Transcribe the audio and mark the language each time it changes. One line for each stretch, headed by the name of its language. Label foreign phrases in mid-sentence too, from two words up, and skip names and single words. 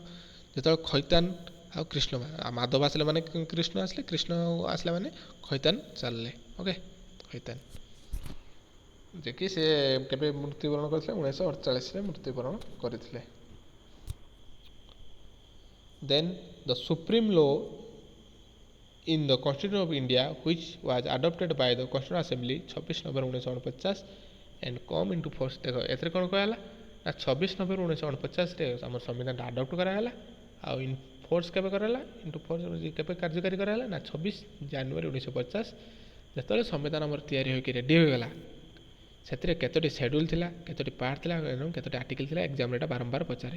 Odia: ଯେତେବେଳେ ଖଇତାନ ଆଉ କୃଷ୍ଣ, ମାଧବ ଆସିଲେ ମାନେ କୃଷ୍ଣ ଆସିଲେ, କୃଷ୍ଣ ଆସିଲା ମାନେ ଖଇତାନ ଚାଲିଲେ। ଓକେ, ଖଇତାନ ଯିଏକି ସେ କେବେ ମୃତ୍ୟୁବରଣ କରିଥିଲେ, 1948ରେ ମୃତ୍ୟୁବରଣ କରିଥିଲେ।
English: then the supreme law in the Constitution of India which was adopted by the Constitutional Assembly 26 ନଭେମ୍ବର 1949 and come into force,
Odia: ଦେଖ ଏଥିରେ କ'ଣ କରାହେଲା ନା 26 ନଭେମ୍ବର 1949ରେ ଆମର ସମ୍ବିଧାନଟା ଆଡପ୍ଟ କରାହେଲା, ଆଉ
English: in force
Odia: କେବେ କରାହେଲା,
English: into force
Odia: କେବେ କାର୍ଯ୍ୟକାରୀ କରାହେଲା ନା 26 ଜାନୁଆରୀ 1950, ଯେତେବେଳେ ସମ୍ବିଧାନ ଆମର ତିଆରି ହୋଇକି ରେଡ଼ି ହୋଇଗଲା। ସେଥିରେ କେତୋଟି ସେଡ୍ୟୁଲ୍ ଥିଲା, କେତୋଟି ପାର୍ଟ ଥିଲା ଏବଂ କେତୋଟି ଆର୍ଟିକଲ୍ ଥିଲା, ଏକ୍ଜାମ୍ରେ ଏଇଟା ବାରମ୍ବାର ପଚାରେ।